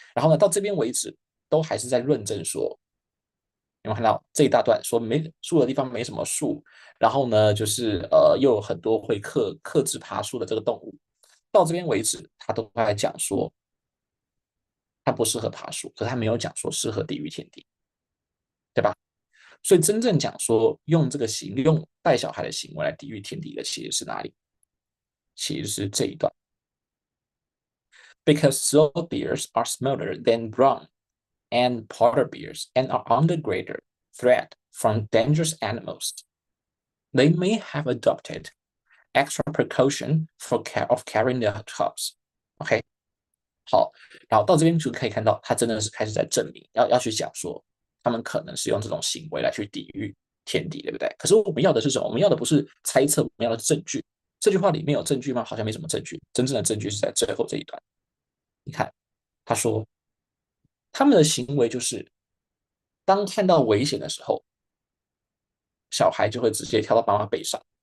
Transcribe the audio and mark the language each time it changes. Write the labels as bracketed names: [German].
[Chinese] 然后呢，到这边为止，都还是在论证说，有没有看到这一大段说没树的地方没什么树，然后呢，就是又有很多会克制爬树的这个动物，到这边为止，他都在讲说它不适合爬树，可是他没有讲说适合抵御天敌，对吧？所以真正讲说用这个用带小孩的行为来抵御天敌的，其实是哪里？其实是这一段。 [English] Because slow bears are smaller than brown and polar bears and are under greater threat from dangerous animals, they may have adopted extra precaution of carrying their cubs. [Chinese] OK，好，然后到这边就可以看到，他真的是开始在证明，要去讲说，他们可能是用这种行为来去抵御天敌，对不对？可是我们要的是什么？我们要的不是猜测，我们要的是证据。这句话里面有证据吗？好像没什么证据。真正的证据是在最后这一段。你看，他说他们的行为就是当看到危险的时候，小孩就会直接跳到妈妈背上。